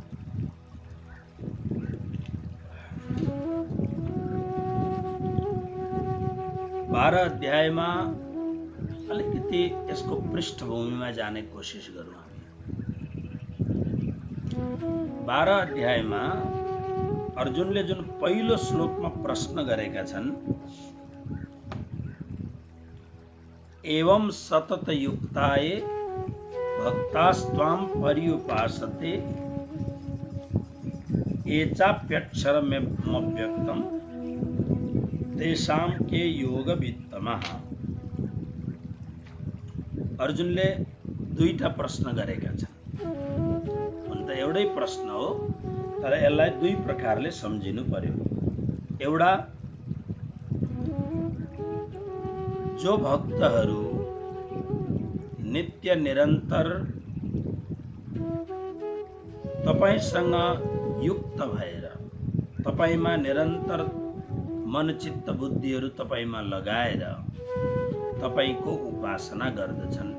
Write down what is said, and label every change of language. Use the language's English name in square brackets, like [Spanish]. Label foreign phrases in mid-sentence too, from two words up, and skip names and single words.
[Nepali] 12 अध्यायमा अलिकति यसको पृष्ठभूमिमा जाने कोसिस गरौँ हामी। 12 अध्यायमा अर्जुनले जुन पहिलो श्लोकमा प्रश्न गरेका छन्, [Sanskrit] एवं सतत युक्ताये भक्तास्त्वां पर्युपासते ये चाप्यक्षरमव्यक्तं तेषां के योगवित्तमः। [Nepali] अर्जुनले दुईटा प्रश्न गरेका छन्। हुन त एउटै प्रश्न हो, तर यसलाई दुई प्रकारले सम्झिनु पर्यो। एउटा, जो भक्तहरू नित्य निरन्तर तपाईसँग युक्त भएर तपाईमा निरन्तर मन चित्त बुद्धिहरू तपाईमा लगाएर तपाईको उपासना गर्दछन्।